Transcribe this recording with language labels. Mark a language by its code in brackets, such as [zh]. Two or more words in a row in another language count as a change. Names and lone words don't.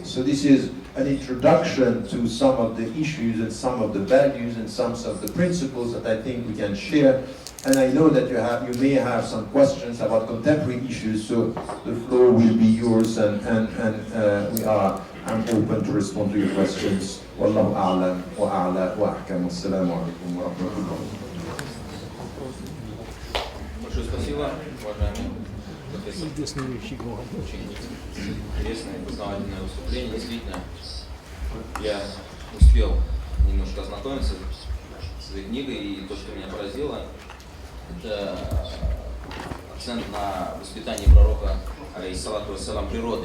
[en] So this is an introduction to some of the issues and some of the values and some of the principles that I think we can share. And I know that you may have some questions about contemporary issues, so the floor will be yours, and I'm open to respond to your questions. [ar] والله أعلم وأعلى وأحكم. السلام عليكم ورحمة الله. [ru] Большое спасибо, уважаемый профессор. Очень интересное и познавательное выступление. Действительно, я успел немножко ознакомиться с этой книгой, и то, что меня поразило, это акцент на воспитании пророка, [ar] عليه الصلاة والسلام, [ru] природой.